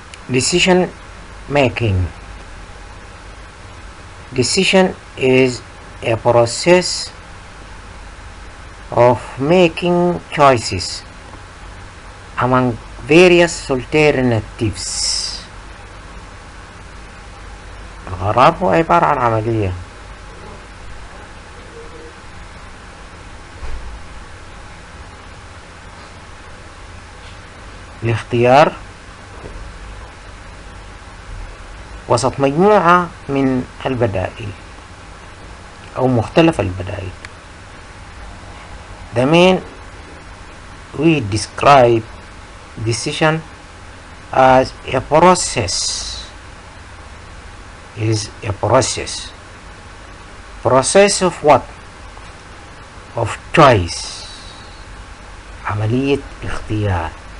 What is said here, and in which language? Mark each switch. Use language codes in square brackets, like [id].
[en] Decision making. Decision is a process of making choices among various alternatives. [ar] القرار هو عبارة عن عملية لاختيار وسط مجموعة من البدائل أو مختلف البدائل. [en] The main we describe decision as a process. It is a process of what? Of choice. [ar] عملية اختيار.